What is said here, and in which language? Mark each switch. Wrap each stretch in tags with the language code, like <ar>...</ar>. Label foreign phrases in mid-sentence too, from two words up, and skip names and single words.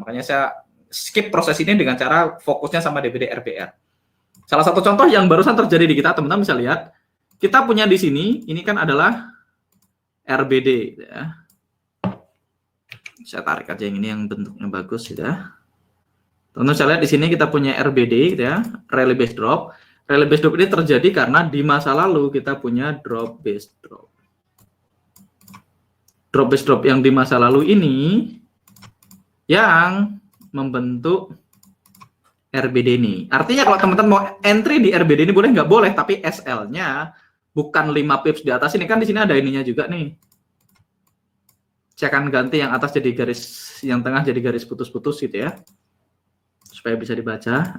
<id>Makanya saya skip proses ini dengan cara fokusnya sama DBD RBR. Salah satu contoh yang barusan terjadi di kita, teman-teman bisa lihat, kita punya di sini, ini kan adalah RBD. Gitu ya. Saya tarik aja yang ini yang bentuknya bagus. Gitu ya. Teman-teman bisa lihat di sini kita punya RBD, gitu ya,</id> <en>rally based drop. Rally based drop</en> <id>ini terjadi karena di masa lalu kita punya</id> <en>drop based drop. Drop based drop</en> <id>yang di masa lalu ini yang membentuk RBD ini. Artinya kalau teman-teman mau entry di RBD ini boleh nggak boleh, tapi SL-nya bukan 5 pips di atas ini, kan di sini ada ininya juga nih. Saya akan ganti yang atas jadi garis, yang tengah jadi garis putus-putus gitu ya, supaya bisa dibaca.</id>